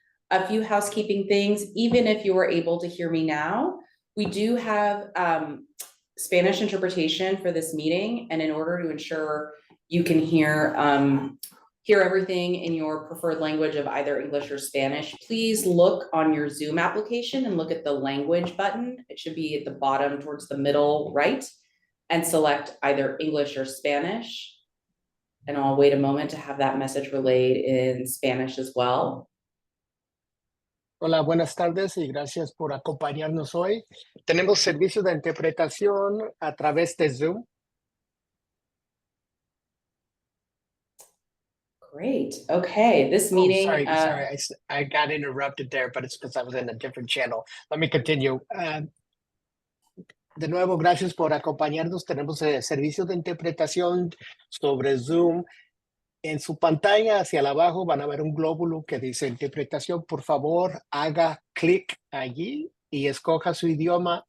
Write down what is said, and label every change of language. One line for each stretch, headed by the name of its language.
English: A few housekeeping things, even if you were able to hear me now, we do have Spanish interpretation for this meeting, and in order to ensure you can hear everything in your preferred language of either English or Spanish, please look on your Zoom application and look at the language button. It should be at the bottom towards the middle right, and select either English or Spanish. And I'll wait a moment to have that message relayed in Spanish as well.
Spanish: Hola, buenas tardes y gracias por acompañarnos hoy. Tenemos servicio de interpretación a través de Zoom.
English: Great. Okay, this meeting. Sorry, I got interrupted there, but it's because I was in a different channel. Let me continue.
Spanish: De nuevo, gracias por acompañarnos. Tenemos servicio de interpretación sobre Zoom. En su pantalla hacia abajo van a ver un glóbulo que dice interpretación. Por favor, haga clic allí y escoja su idioma.